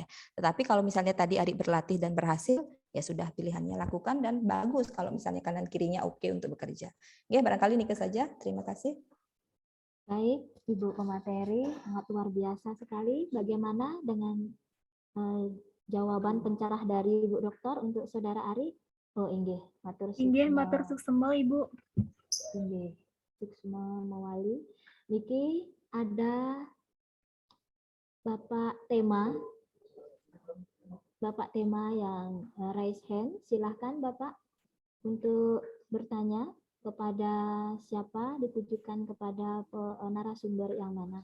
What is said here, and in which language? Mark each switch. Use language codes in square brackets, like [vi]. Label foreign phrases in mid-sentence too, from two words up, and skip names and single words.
[id] Tetapi kalau misalnya tadi Ari berlatih dan berhasil, ya sudah pilihannya lakukan dan bagus kalau misalnya kanan kirinya oke untuk bekerja. Ya, barangkali ini saja. Terima kasih. Baik, Ibu pemateri, sangat luar biasa sekali. Bagaimana dengan jawaban pencerah dari Ibu Dokter untuk Saudara Ari? [ban] Oh, inggih, matur suksema Ibu. Inggih, suksema mawali. [id] Niki ada Bapak tema yang [en] raise hand. [id] Silahkan Bapak untuk bertanya kepada siapa, ditujukan kepada narasumber yang mana.